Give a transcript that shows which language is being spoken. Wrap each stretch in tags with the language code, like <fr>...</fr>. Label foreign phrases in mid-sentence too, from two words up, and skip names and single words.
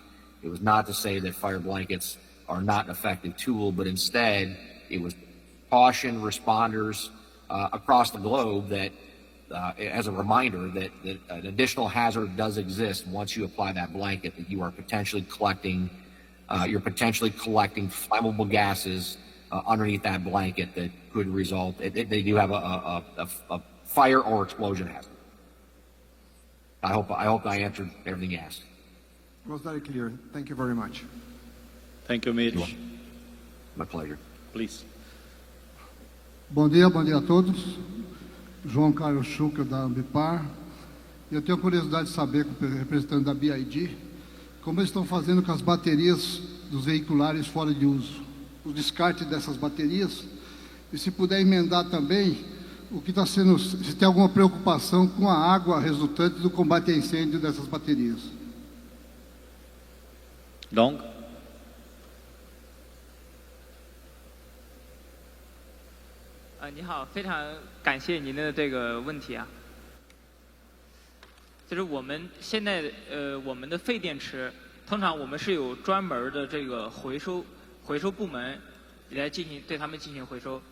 <en>It was not to say that fire blankets are not an effective tool, but instead it was caution responders across the globe that, as a reminder that an additional hazard does exist once you apply that blanket, that you are potentially collecting flammable gases underneath that blanket that could result, they do have a fire or explosion hazard. I hope I answered everything you asked. It was very clear. Thank you very much. Thank you, Mitch. My pleasure. Please.</en> <pt>Bom dia a todos. João Carlos Schucker, da Ambipar. Eu tenho curiosidade de saber, com o representante da BID, como eles estão fazendo com as baterias dos veiculares fora de uso, o descarte dessas baterias, e se puder emendar também o que está sendo, se tem alguma preocupação com a água resultante do combate a incêndio dessas baterias. Dong?</pt> <zh>你好，非常感谢您的这个问题啊。就是我们现在我们的废电池，通常我们是有专门的这个回收部门来对它们进行回收。</zh>